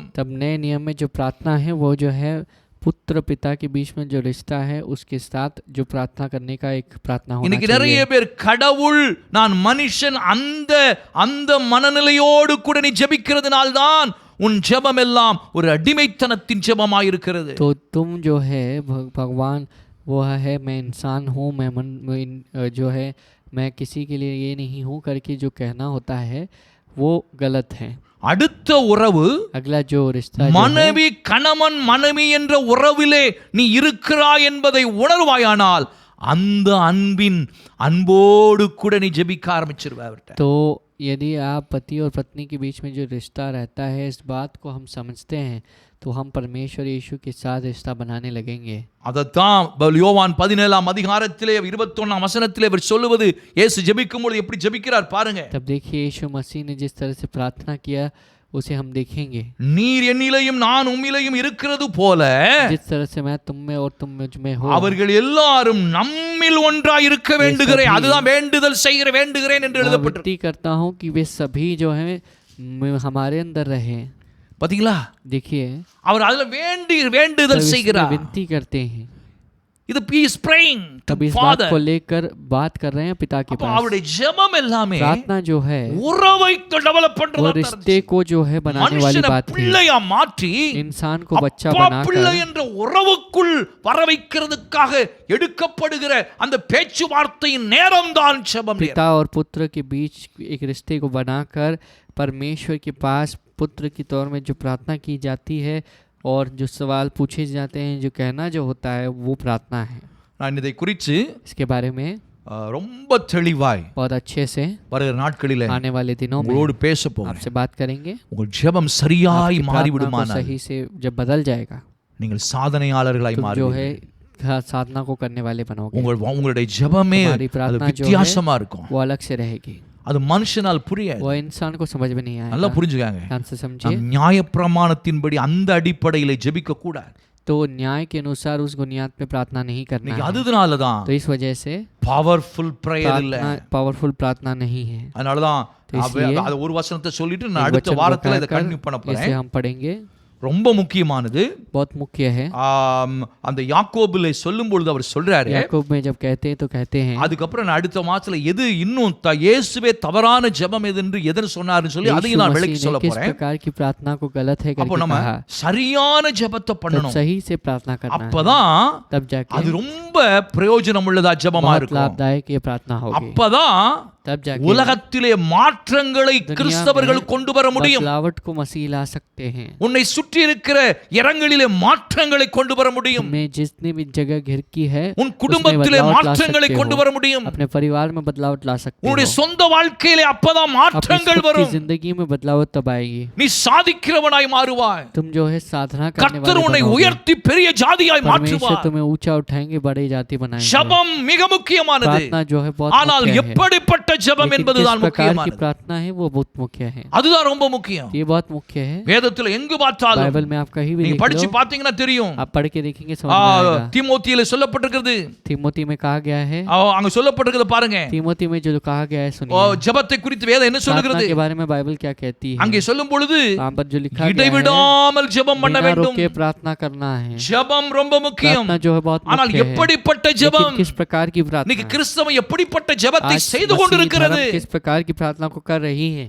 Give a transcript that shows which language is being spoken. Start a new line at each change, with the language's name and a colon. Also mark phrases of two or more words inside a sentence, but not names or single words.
Hindi: तब नए नियम में जो प्रार्थना है वो जो है पुत्र पिता के बीच में जो रिश्ता है उसके साथ जो प्रार्थना करने का एक प्रार्थना होना
Tamil: இன்னைக்கு நிறைய
Hindi: चाहिए।
Tamil: பேர் கடவுள் நான் மனுஷன் அந்த அந்த மனநிலையோடு கூட நீ ஜெபிக்கிறதுனால்தான் உன் ஜெபம் எல்லாம் ஒரு அடிமைத்தனத்தின் ஜெபமாய் இருக்கிறது.
Hindi: तो तुम जो है भगवान वो है मैं इंसान हूँ, जो है मैं किसी के लिए ये नहीं हूँ करके जो कहना होता है वो गलत है।
Tamil: அடுத்த உறவு
Hindi: अगला जो रिश्ता जो है,
Tamil: மனைவி கணவன் மனைவி என்ற உறவிலே நீ இருக்கிறாய் என்பதை உணர்வாயானால் அந்த அன்போடு கூட நீ ஜெபிக்க ஆரம்பிச்சிருவ அவர்கிட்ட.
Hindi: तो यदि आप पति और पत्नी के बीच में जो रिश्ता रहता है, इस बात को हम समझते हैं, तो हम परमेश्वर यीशु के साथ रिश्ता बनाने लगेंगे।
Tamil: அதத்தான் யோவான் 17 அதிகாரத்திலே 21 வசனத்திலே அவர் சொல்லுவது, இயேசு ஜெபிக்கும் பொழுது எப்படி ஜெபிக்கிறார் பாருங்க.
Hindi: तब देखिए यीशु मसीह ने जिस तरह से प्रार्थना किया उसे हम देखेंगे।
Tamil: நீர் என்னிலேயும் நான் உம்மிலேயும் இருக்கிறது போல
Hindi: जिस तरह से मैं तुम में और तुम मुझ में हो,
Tamil: அவர்கள் எல்லாரும் நம்மில் ஒன்றாய் இருக்க வேண்டுகிறேன். அதுதான் வேண்டுதல் செய்கிற வேண்டுகிறேன் என்று எழுதப்பட்டிருக்கு.
Hindi: विनती करता हूँ कि वे सभी जो है हमारे अंदर रहे।
Tamil: பாத்தீங்களா,
Hindi: देखिए
Tamil: அவர் அதுல வேண்டுதல் செய்கிறார்.
Hindi: विनती करते हैं,
English: இது பீஸ் praying to
Hindi: तब इस बात
English: Father.
Hindi: को लेकर बात कर रहे हैं पिता के
Tamil: அப்ப
Hindi: पास।
Tamil: அவருடைய ஜெபம் எல்லாமே
Hindi: प्रार्थना जो है
Tamil: உறவை டெவலப்
Hindi: वो
Tamil: பண்றதா
Hindi: रिश्ते को जो है बनाने वाली
Tamil: மனுஷனை
Hindi: बात थी।
Tamil: பிள்ளையா மாற்றி
Hindi: इंसान को बच्चा
Tamil: அப்பா பிள்ளை
Hindi: बनाकर
Tamil: என்ற உறவுக்குள் வர வைக்கிறதுக்காக எடுக்கப்படுகிற அந்த பேச்சுவார்த்தையின் நேரம்தான் ஜெபம்.
Hindi: पिता और पुत्र के बीच एक रिश्ते को बनाकर परमेश्वर के पास पुत्र की तौर में जो प्रार्थना की जाती है और जो सवाल पूछे जाते हैं, जो कहना जो होता है, वो प्रार्थना है।
Tamil: நான் இதை குறித்து
Hindi: इसके बारे में
Tamil: ரொம்ப தெளிவாய்
Hindi: बहुत अच्छे से
Tamil: வருகிற நாட்களிலே
Hindi: आने वाले दिनों में
Tamil: உங்களோடு பேச போகிறேன்.
Hindi: आपसे बात करेंगे।
Tamil: உங்கள் ஜெபம் சரியாய்
Hindi: आपकी प्रार्थना को
Tamil: மாறிவிடுமானால்
Hindi: सही से जब बदल जाएगा,
Tamil: நீங்கள் சாதனையாளர்களாய்
Hindi: तुम जो
Tamil: மாறுவீர்கள்.
Hindi: है साधना को करने वाले बनोगे।
Tamil: உங்களுடைய ஜெபமே
Hindi: तुम्हारी
Tamil: அது
Hindi: प्रार्थना जो है
Tamil: வித்தியாசமா இருக்கும்.
Hindi: वो अलग से रहेगी,
Tamil: அது மனுஷனால் புரியாது.
Hindi: वो इंसान को समझ में नहीं
Tamil: நல்லா
Hindi: आएगा।
Tamil: புரிஞ்சுக்காங்க.
Hindi: ध्यान से समझिए।
Tamil: நாம் நியாயப்பிரமாணத்தின்படி அந்த அடிப்படையிலே ஜெபிக்க கூடாது.
Hindi: तो न्याय के अनुसार उस बुनियाद पे प्रार्थना नहीं करना
Tamil: இன்னைக்கு
Hindi: है।
Tamil: அதுனால தான்
Hindi: तो इस वजह से
English: powerful prayer
Tamil: இல்ல.
Hindi: पावरफुल प्रार्थना नहीं है।
Tamil: அதனால தான் அது ஒரு வசனத்தை சொல்லிட்டு நான்
Hindi: एक
Tamil: அடுத்த
Hindi: वचन
Tamil: வாரத்துல இதை
Hindi: बताकर
Tamil: கண்டினியூ பண்ண
Hindi: इसे
Tamil: போறேன்.
Hindi: हम पढ़ेंगे,
Tamil: ரொம்ப முக்கியமானது.
Hindi: बहुत मुख्य है।
Tamil: அந்த யாக்கோபிலே சொல்லும் பொழுது அவர் சொல்றாரு,
Hindi: याकूब में जब कहते हैं तो कहते हैं,
Tamil: அதுக்கப்புறம் நான் அடுத்த மாசத்துல எது இன்னும் இயேசுவே தவறான ஜெபம் எது என்று எதன் சொன்னாருன்னு சொல்லி
Hindi: यीशु
Tamil: அதையும் நான்
Hindi: मसीह
Tamil: விளக்கி
Hindi: ने
Tamil: சொல்ல
Hindi: किस
Tamil: போறேன்.
Hindi: प्रकार की प्रार्थना को गलत है
Tamil: அப்போ
Hindi: करके
Tamil: நம்ம
Hindi: कहा,
Tamil: சரியான ஜெபத்தை
Hindi: तब
Tamil: பண்ணணும்.
Hindi: सही से प्रार्थना करना है,
Tamil: அப்பதான்
Hindi: तब जाके
Tamil: அது ரொம்ப பிரயோஜனம் உள்ளதா ஜெபமா
Hindi: बहुत
Tamil: இருக்கும்.
Hindi: लाभदायक ये प्रार्थना होगी।
Tamil: அப்பதான்
Hindi: तब जाके
Tamil: உலகத்திலே மாற்றங்களை
Hindi: दुनिया
Tamil: கிறிஸ்தவர்கள்
Hindi: में
Tamil: கொண்டு வர முடியும்.
Hindi: बदलावट को मसीह ला सकते हैं।
Tamil: உன்னை சுற்றி இருக்கிற இடங்களிலே மாற்றங்களை கொண்டு வர முடியும்.
Hindi: तुम्हें जितनी भी जगह घिर की है
Tamil: உன் குடும்பத்திலே
Hindi: बदलावट ला
Tamil: மாற்றங்களை
Hindi: सकते
Tamil: கொண்டு
Hindi: हो।
Tamil: வர முடியும்.
Hindi: अपने परिवार में बदलावट ला सकते
Tamil: உன்னுடைய
Hindi: हो।
Tamil: சொந்த வாழ்க்கையிலே அப்பதான்
Hindi: अपनी
Tamil: மாற்றங்கள்
Hindi: खुद की
Tamil: வரும்.
Hindi: जिंदगी में बदलावट तब आएगी।
Tamil: நீ சாதிக்கிறவனாய் மாறுவாய்.
Hindi: तुम जो है साधना करने
Tamil: கர்த்தர்
Hindi: वाले
Tamil: உன்னை
Hindi: बनोगे।
Tamil: உயர்த்தி பெரிய ஜாதியாய்
Hindi: परमेश्वर
Tamil: மாற்றுவார்.
Hindi: तुम्हें ऊंचा उठाएंगे, बड़ी जाति बनाएंगे।
Tamil: ஜெபம் மிக முக்கியமானது.
Hindi: प्रार्थना जो है बहुत
Tamil: ஆனால்
Hindi: मुख्य है।
Tamil: எப்படிப்பட்ட ஜெபம்
Hindi: लेकिन
Tamil: என்பதுதான்
Hindi: किस प्रकार की
Tamil: முக்கியமானது.
Hindi: प्रार्थना है वो बहुत मुख्य है।
Tamil: அதுதான் ரொம்ப முக்கியம்.
Hindi: ये बहुत मुख्य है।
Tamil: வேதத்துல எங்கு பார்த்தாலும்
Hindi: बाइबल में आप कहीं भी
Tamil: நீங்க
Hindi: देख
Tamil: படிச்சு
Hindi: लो,
Tamil: பாத்தீங்கன்னா தெரியும்.
Hindi: आप पढ़ के देखेंगे समझ में आएगा।
Tamil: தீமோத்தியில சொல்லப்பட்டிருக்கிறது.
Hindi: तीमोती में कहा गया है,
Tamil: அங்க சொல்லப்பட்டிருக்கிறது பாருங்க.
Hindi: तीमोती में जो कहा गया है सुनिए।
Tamil: ஜெபத்தை குறித்து வேதம் என்ன
Hindi: प्रार्थना
Tamil: சொல்லுகிறது?
Hindi: के बारे में बाइबल क्या कहती है?
Tamil: அங்கே சொல்லும் பொழுது
Hindi: वहाँ पर जो लिखा गया है,
Tamil: இடைவிடாமல் ஜெபம் பண்ண
Hindi: बिना
Tamil: வேண்டும்.
Hindi: रुके प्रार्थना करना है।
Tamil: ஜெபம் ரொம்ப முக்கியம்.
Hindi: प्रार्थना जो है बहुत
Tamil: ஆனால்
Hindi: मुख्य है।
Tamil: எப்படிப்பட்ட
Hindi: लेकिन
Tamil: ஜெபம்?
Hindi: किस प्रकार की
Tamil: இன்னைக்கு
Hindi: प्रार्थना?
Tamil: கிறிஸ்தவம் எப்படிப்பட்ட ஜெபத்தை
Hindi: आज
Tamil: செய்து
Hindi: मसीही
Tamil: கொண்டிருக்கிறது?
Hindi: धर्म किस प्रकार की प्रार्थना को कर रही है?